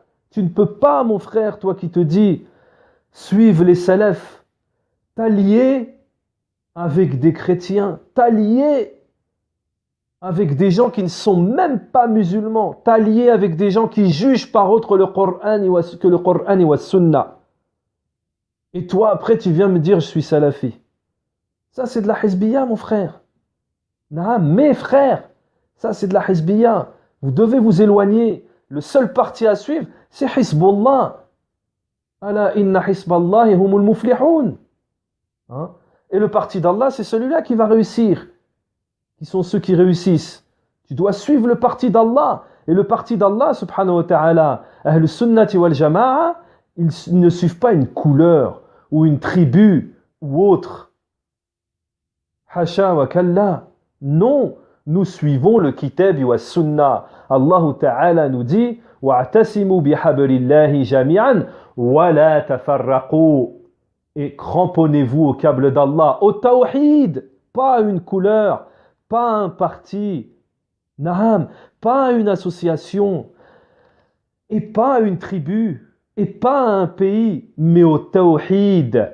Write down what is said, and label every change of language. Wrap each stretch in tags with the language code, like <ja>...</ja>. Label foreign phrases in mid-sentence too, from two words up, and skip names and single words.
<fr>Tu ne peux pas, mon frère, toi qui te dis, suivre les salafs, t'allier avec des chrétiens, t'allier avec des gens qui ne sont même pas musulmans, t'allier avec des gens qui jugent par autre que le Coran et la Sunna. Et toi, après, tu viens me dire, je suis salafi. Ça, c'est de la hizbiya, mon frère. Non, mes frères, ça, c'est de la hizbiya. Vous devez vous éloigner. Le seul parti à suivre, c'est Hizbullah.</fr> <ar>ألا إن حزب الله هم المفلحون.</ar> <fr>Hein? Et le parti d'Allah, c'est celui-là qui va réussir. Qui sont ceux qui réussissent. Tu dois suivre le parti d'Allah. Et le parti d'Allah,</fr> <ar>سبحانه وتعالى أهل السنة والجماعة,</ar> <fr>ils ne suivent pas une couleur ou une tribu ou autre.</fr> <ar>حاشا وكلا.</ar> <fr>Non, nous suivons le</fr> <ar>كتاب وسنة. الله تعالى</ar> <fr>nous dit</fr> <ar>واعتصموا بحبل الله جميعا ولا تفرقوا.</ar> <fr>Et cramponnez-vous au câble d'Allah, au tawhid, pas une couleur, pas un parti, naham, pas une association, et pas une tribu, et pas un pays, mais au tawhid.</fr>